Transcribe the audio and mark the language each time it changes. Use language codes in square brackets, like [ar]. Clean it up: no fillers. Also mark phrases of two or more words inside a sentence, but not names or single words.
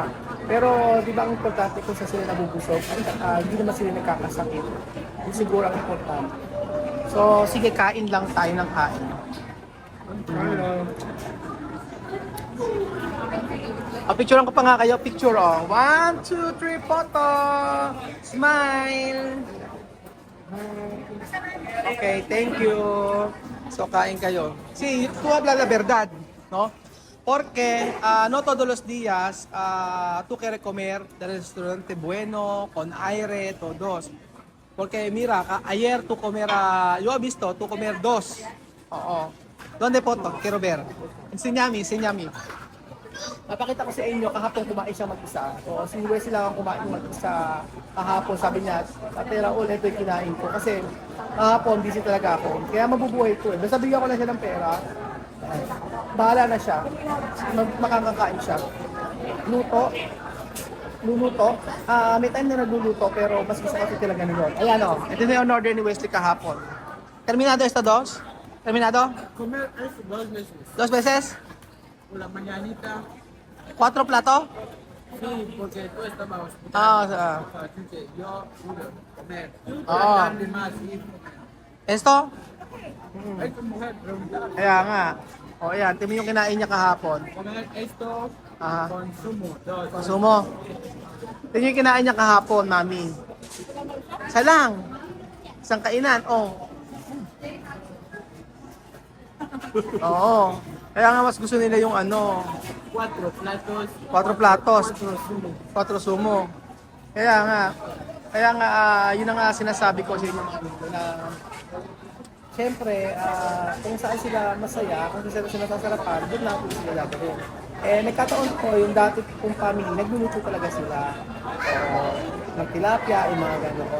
[tl] Pero di ba ang importante kung sa sila nabubusog, hindi naman sila nagkakasakit. Yun siguro ang importante. So, sige, kain lang tayo ng kain. Picturean ko pa nga kayo. [en] Picture, oh. 1, 2, 3, photo! Smile! Okay, thank you. So, [tl] kain kayo. [es] Sí, tú hablas la verdad, ¿no? Porque no todos los días tú quieres comer del restaurante bueno, con aire, todos. Porque mira, ayer tú comer, yo he visto, tú comer 2. Oo. ¿Dónde foto? Quiero ver. Enséñame, enséñame. [tl] Napakita ko sa inyo, kahapon kumain siya mag-isa. So, si Wesley lang ang kumain mag-isa kahapon. Sabi niya, Ate Raul, ito yung kinain ko. Kasi kahapon, busy talaga ako. Kaya mabubuhay ko eh. Basta bigyan ko na siya ng pera. Bahala na siya. Makakakain siya. Luluto. May time na nagluluto, pero mas gusto kasi talaga nun. Ayan o, ito na yung order ni Wesley kahapon. [es] Terminado esta dos? Terminado? Comer eso 2 veces. 2 veces? Por la mañanita, 4 plato? sí, porque tú estabas Ah, yo pude comer. Ah. Darle más, sí. Esto? Hay tu mujer preguntar, [tl] Kaya nga. O ayan, tingnan yung kinain niya kahapon. [es] comer esto, Aha. consumo, 2. Konsumo. [tl] Tingnan yung kinain niya kahapon, mami. Isa lang. Isang kainan, oh. Oo. Kaya nga mas gusto nila yung [es] 4 platos, 4 platos, 4 sumo. 4 sumo. [tl] Kaya nga, yun ang nga sinasabi ko sa inyo mga amigo na siyempre, kung saan sila masaya, kung saan sila nasasarapan, doon lang po sila gagawin. Eh, nagkataon ko, yung dati kong family, nagluluto talaga sila. Ng tilapia, yung mga ganoon.